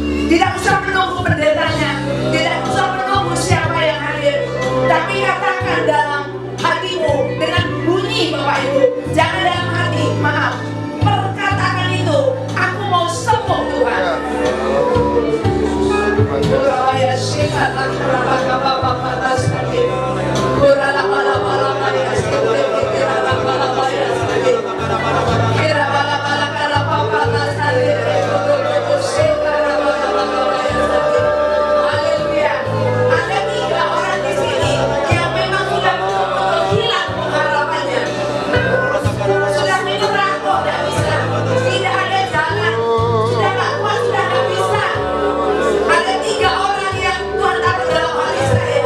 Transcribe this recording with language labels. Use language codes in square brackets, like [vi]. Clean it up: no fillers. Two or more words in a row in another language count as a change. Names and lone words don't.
[id] Tidak usah menunggu pendetanya, tidak usah menunggu siapa yang hadir, tapi katakan dalam hatimu dengan bunyi Bapak Ibu. Jangan dalam hati, maaf, perkatakan itu, aku mau sembuh Tuhan. Kuraya syikat akrabaka bapak patas kaki, kurala bala bala bala sekali, kurala bala bala sekali, kira bala bala kala patas kali, kurala bala bala bala sekali. Haleluya. Ada 3 orang di sini yang memang sudah betul-betul hilang pengharapannya. Sudah minum rokok, tidak bisa, tidak ada jalan, sudah tak kuat, sudah tak bisa. Ada 3 orang yang Tuhan taruh dalam hati saya.